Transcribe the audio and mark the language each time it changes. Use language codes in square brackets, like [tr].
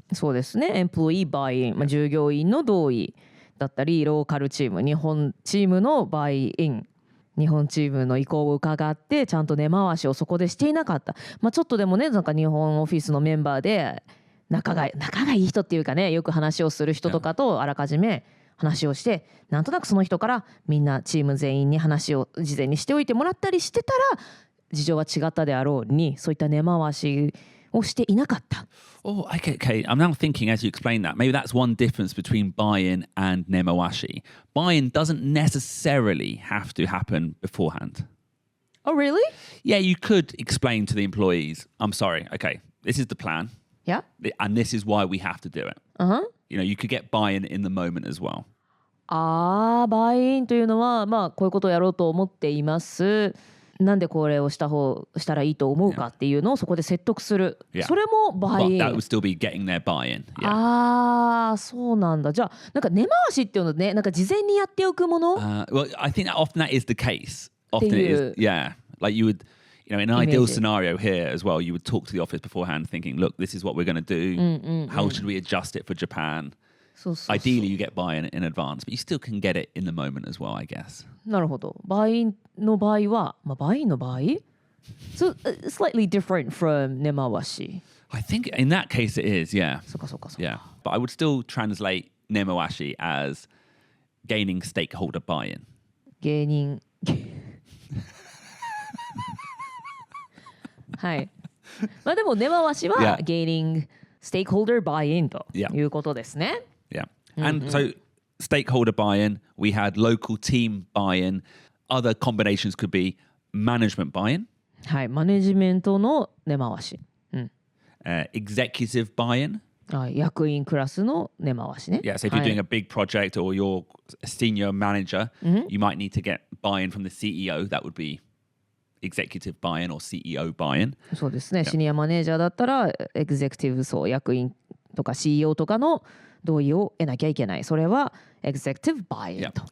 [ja] そうですね。エンプロイーバイイン、まあ、従業員の同意だったり、ローカルチーム、日本チームのバイイン。日本チームの意向を伺ってちゃんと根回しをそこでしていなかった、ちょっとでもねなんか日本オフィスのメンバーで仲がいい人っていうかねよく話をする人とかとあらかじめ話をしてなんとなくその人からみんなチーム全員に話を事前にしておいてもらったりしてたら事情は違ったであろうにそういった根回しをしていなかった。 [en] Oh, okay. I'm now thinking as you explain that, maybe that's one difference between buy-in and nemowashi. Buy-in doesn't necessarily have to happen beforehand. Oh, really? Yeah, you could explain to the employees, I'm sorry, okay, this is the plan. Yeah. And this is why we have to do it. You know, you could get buy-in in the moment as well. [ja] バイインというのはこういうことをやろうと思っています。なんでこれをしたらいいと思うかっていうのをそこで説得する。それもバイイン。 [en] That would still be getting their buy-in. [ja] そうなんだ。じゃあなんか根回しっていうのね、なんか事前にやっておくもの。 [en] Well, I think that often that is the case. Often it is, yeah. Like you would, you know, in an ideal scenario here as well, you would talk to the office beforehand, thinking, look, this is what we're going to do. How should we adjust it for Japan? Ideally, you get buy-in in advance, but you still can get it in the moment as well, I guess. [ja] なるほど。バイインの場合は、バイインの場合 [en] So, slightly different from [ja] 根回し。 [en] I think in that case it is, yeah. [ja] そうか。 [en] Yeah, but I would still translate nemowashi as gaining stakeholder buy-in. [ja] 芸人はい。でも根回しは [en] gaining stakeholder buy-in [ja] ということですね。 [en] Yeah. And so stakeholder buy-in, we had local team buy-in. Other combinations could be management buy-in. [ja] はい、マネジメントの根回し。 [en] Executive buy-in. [ja] 役員クラスの根回しね。 [en] Yeah, so if you're doing a big project or you're a senior manager, you might need to get buy-in from the CEO. That would be executive buy-in or CEO buy-in. [ja] そうですね。シニアマネージャーだったらエグゼクティブ層役員とか CEO とかの同意を得なきゃいけない。それは executive buy-in と。